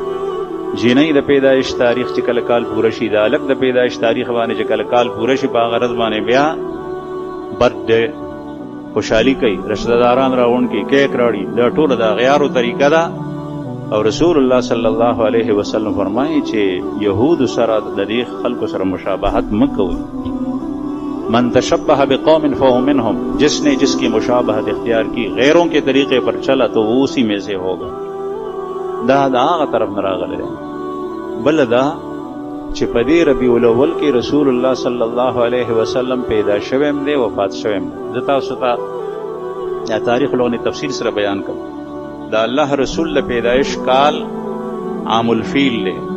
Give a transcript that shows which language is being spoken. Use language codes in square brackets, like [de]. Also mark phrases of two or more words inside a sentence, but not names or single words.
[ps] جینۍ د پیدایش تاریخ چې کله کال پوره شي، د هلک د پیدایش تاریخ باندې چې کله کال پوره شي، په هغه ورځ باندې بیا برد دی خوشحالي کوي، رشته داران راغونډ کړي، کیک راوړي. دا ټوله د اغیارو طریقه ده. او رسول الله [ar] صلی الله علیه وسلم [ps] فرمایي چې یهود سره د دې خلکو سره مشابهت مه کوئ. [ar] من تشبه بقوم فهو منهم، [ur] جس نے جس کی مشابہت اختیار کی غیروں کے طریقے پر چلا تو وہ اسی میں سے ہوگا. [ps] دا هغه طرف نه راغلی. بل دا چې په دې ربیع الاول کې رسول الله [ar] صلی الله علیه وسلم [ps] پیدا شوی دی، وفات شوی دی. زه تاسو ته دا تاریخ لغونې تفصیل سره بیان کوم. دا الله رسول د پیدایش کال عام الفیل دی.